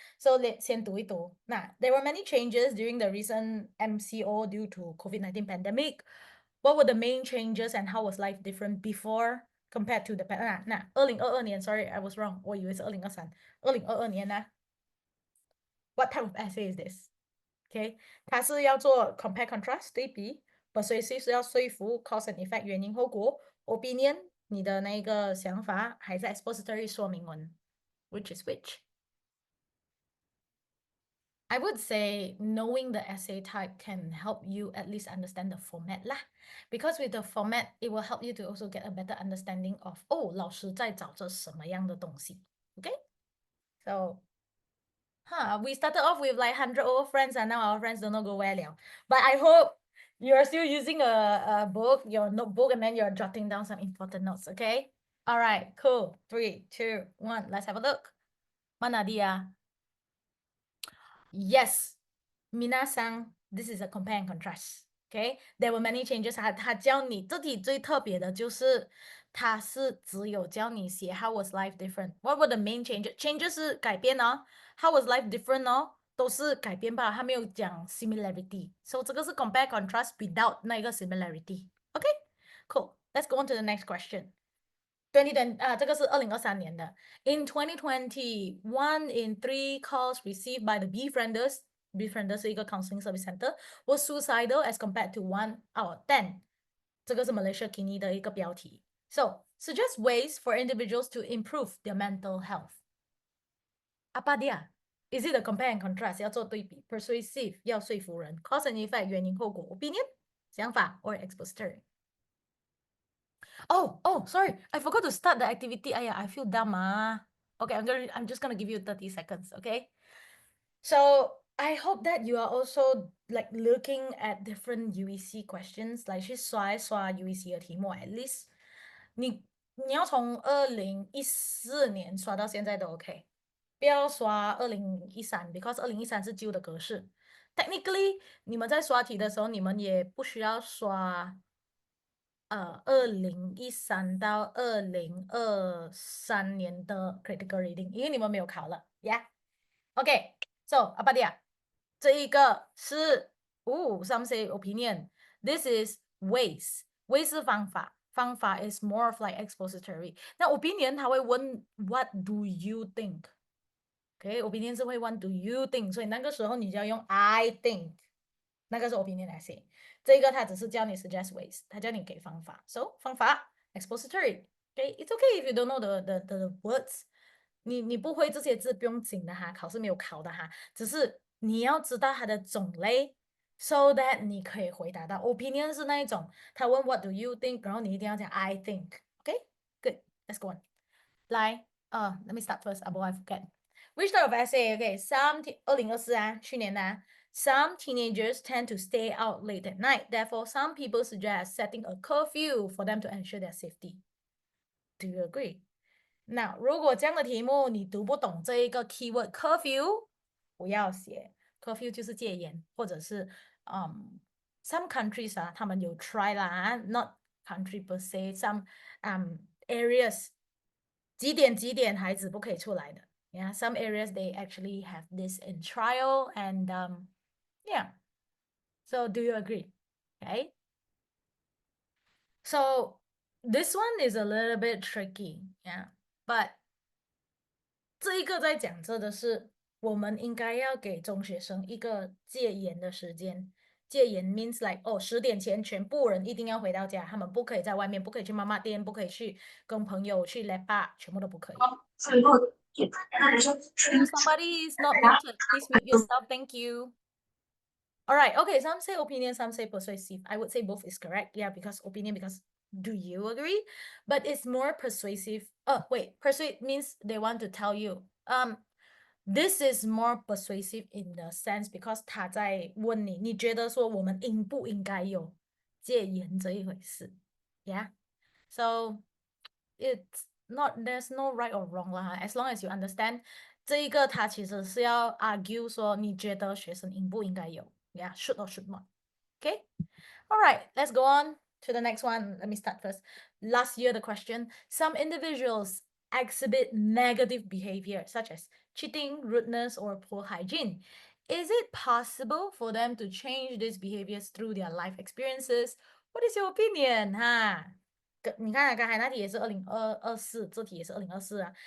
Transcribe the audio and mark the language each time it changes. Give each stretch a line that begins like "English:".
English: So let's
Chinese: 先读一读。 那
English: there were many changes during the recent MCO due to COVID-19 pandemic. What were the main changes and how was life different before compared to the 那2022年 sorry I was wrong
Chinese: 我以为是2023 2022年
English: What type of essay is this? Okay,
Chinese: 它是要做
English: compare contrast 对比 persuasive
Chinese: 是要说服
English: cause and effect
Chinese: 原因后果
English: opinion
Chinese: 你的那个想法还是
English: expository
Chinese: 说明文
English: which is which? I would say knowing the essay type can help you at least understand the format lah. Because with the format, it will help you to also get a better understanding of
Chinese: 老师在找着什么样的东西
English: Okay? So, we started off with like 100 old friends and now our friends don't know go where liao. But I hope you're still using a book, your notebook, and then you're jotting down some important notes, okay? All right, cool. 3, 2, 1, let's have a look.
Malay: Mana dia?
English: Yes, Minasan, this is a compare and contrast. Okay, there were many changes.
Chinese: 他教你这题最特别的就是它是只有教你写
English: how was life different. What were the main changes?
Chinese: Changes 是改变哦。
English: How was life different 哦？
Chinese: 都是改变吧，它没有讲 similarity.
English: So
Chinese: 这个是
English: compare contrast without
Chinese: 那个
English: similarity. Okay, cool. Let's go on to the next question.
Chinese: 这个是2023年的。
English: In 2020, 1 in 3 calls received by the befrienders
Chinese: 是一个
English: counseling service center was suicidal as compared to 1 out of 10.
Chinese: 这个是 Malaysia Kini 的一个标题。
English: So, suggest ways for individuals to improve their mental health.
Malay: Apa dia?
English: Is it a compare and contrast?
Chinese: 要做对比
English: persuasive
Chinese: 要说服人
English: cause and effect
Chinese: 原因后果
English: opinion 想法 or expository. Oh, sorry. I forgot to start the activity. I feel dumb. Okay, I'm just gonna give you 30 seconds, okay? So I hope that you are also like looking at different UEC questions, like
Chinese: 去刷一刷 UEC 的题目
English: at least
Chinese: 你要从2014年刷到现在都
English: OK，
Chinese: 不要刷2013
English: because
Chinese: 2013是旧的格式。 Technically 你们在刷题的时候，你们也不需要刷2013到2023年的 critical reading， 因为你们没有考了 ，
English: Yeah。OK， so
Malay: apa dia？
Chinese: 这一个是some say opinion.
English: This is ways. Ways
Chinese: 是方法，方法
English: is more of like expository. 那 opinion 它会问 What do you think？ OK，opinion 是会问 Do you think？
Chinese: 所以那个时候你就要用 I think。那个是 opinion essay， 这个他只是教你 suggest ways， 他教你给方法 ，so 方法 expository，OK，
English: it's okay if you don't know the words，
Chinese: 你不会这些字不用紧的哈，考试没有考的哈，只是你要知道它的种类 ，so that 你可以回答到。
English: opinion 是那一种，他问 what do you think，
Chinese: 然后你一定要讲
English: I think，OK，good，let's go on， 来，let me start first，
Chinese: 不然
English: I forget。Which type of essay?
Chinese: Okay, 2024啊，去年的啊。
English: Some teenagers tend to stay out late at night. Therefore, some people suggest setting a curfew for them to ensure their safety. Do you agree?
Chinese: 那如果这样的题目你读不懂这一个 keyword curfew， 不要写 curfew 就是戒严，或者是
English: some countries
Chinese: 啊，他们有 try 啦
English: not country per se, some areas
Chinese: 几点孩子不可以出来的。
English: Yeah, some areas they actually have this in trial and yeah. So do you agree? Okay. So this one is a little bit tricky, yeah.
Chinese: But 这一个在讲这的是，我们应该要给中学生一个戒严的时间。戒严
English: means like
Chinese: 10点前全部人一定要回到家，他们不可以在外面，不可以去妈妈店，不可以去跟朋友去 lepak， 全部都不可以。
English: Somebody is not muted. Please mute yourself. Thank you. All right. Okay. Some say opinion, some say persuasive. I would say both is correct. Yeah, because opinion, because do you agree? But it's more persuasive. Oh, wait. Persuade means they want to tell you. This is more persuasive in the sense because
Chinese: 他在问你，你觉得说我们应不应该有戒严这一回事
English: ？Yeah. So it's not there's no right or wrong 啦 as long as you understand
Chinese: 这一个他其实是要
English: argue 说你觉得学生应不应该有 yeah should or should not okay all right let's go on to the next one let me start first last year the question some individuals exhibit negative behavior such as cheating rudeness or poor hygiene is it possible for them to change these behaviors through their life experiences what is your opinion
Chinese: 哈你看刚才那题也是2024，这题也是2024啊。